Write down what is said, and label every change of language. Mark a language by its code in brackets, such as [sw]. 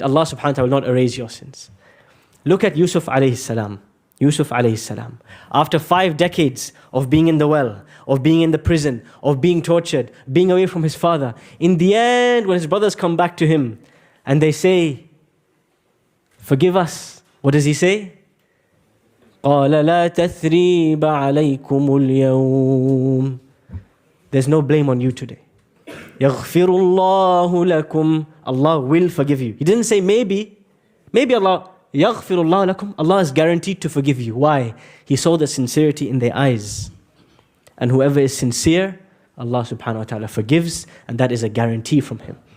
[en] Allah subhanahu wa ta'ala will not erase your sins. Look at Yusuf alayhi salam. Yusuf alayhi salam. After 5 decades of being in the well, of being in the prison, of being tortured, being away from his father, in the end, when his brothers come back to him and they say, "Forgive us," what does he say? [ar] قال لا تثريب عليكم اليوم. [en] There's no blame on you today. [ar] يغفر الله لكم. [en] Allah will forgive you. He didn't say maybe. Maybe Allah. [ar] يغفر الله لكم. [en] Allah is guaranteed to forgive you. Why? He saw the sincerity in their eyes. And whoever is sincere, Allah subhanahu wa ta'ala forgives, and that is a guarantee from Him.